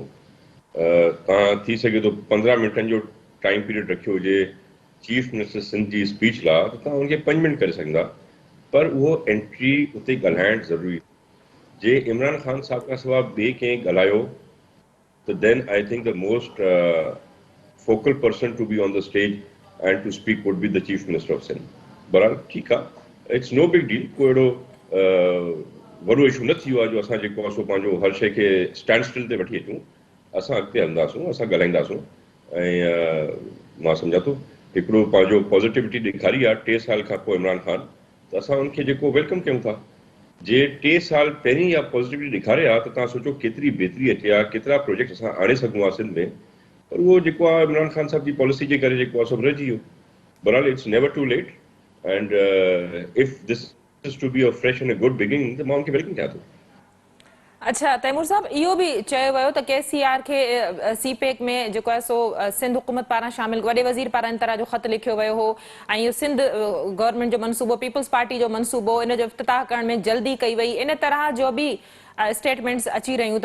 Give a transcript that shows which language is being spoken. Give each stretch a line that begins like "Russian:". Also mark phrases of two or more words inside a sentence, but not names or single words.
Sindhi: तव्हां थी सघे थो 15 मिंटनि जो
English: time period
Sindhi: रखियो हुजे
English: chief minister
Sindhi: सिंध जी स्पीच लाइ त तव्हां हुनखे 5 मिंट करे सघंदा, पर उहो एंट्री उते ॻाल्हाइण ज़रूरी. जे इमरान खान साहब खां सवाइ ॿिए कंहिं ॻाल्हायो त
English: Then I think the most focal person to be on the stage and to speak would be the Chief Minister of Sindh.
Sindhi: बहरहाल ठीकु आहे,
English: It's no big deal.
Sindhi: कोई अहिड़ो वॾो इशू न थी वियो आहे जो असां जेको आहे सो पंहिंजो हर शइ खे
English: stand still
Sindhi: ते वठी अचूं. असां अॻिते हलंदासूं, असां ॻाल्हाईंदासूं. ऐं मां सम्झां थो हिकिड़ो पंहिंजो पॉज़िटिविटी ॾेखारी आहे 3 साल खां पोइ इमरान ख़ान, त असां उनखे जेको वेलकम कयूं था. जे 3 साल पहिरीं इहा पॉज़िटिविटी ॾेखारे आहे त तव्हां सोचो केतिरी बहितरी अचे आहे, केतिरा प्रोजेक्ट असां आणे सघूं आहे सिंध में. पर उहो जेको आहे इमरान ख़ान साहब जी पॉलिसी जे करे जेको आहे सभु रहिजी वियो.
English: बहरहाल It's never too late and if this is to be a fresh and a good beginning
Sindhi: त मां उनखे वेलकम कयां थो. अच्छा तैमूर साहब, इहो बि चयो वियो त KCR खे सीपेक में जेको आहे सो सिंध हुकूमत पारां शामिल, वॾे वज़ीर पारां इन तरह जो ख़त लिखियो वियो हो ऐं इहो सिंध गवर्नमेंट जो मनसूबो, पीपल्स पार्टी जो मनसूबो, इन जो इफ़्तिताह करण में जल्दी कई वई, इन तरह जो बि स्टेटमेंट्स अची रहियूं.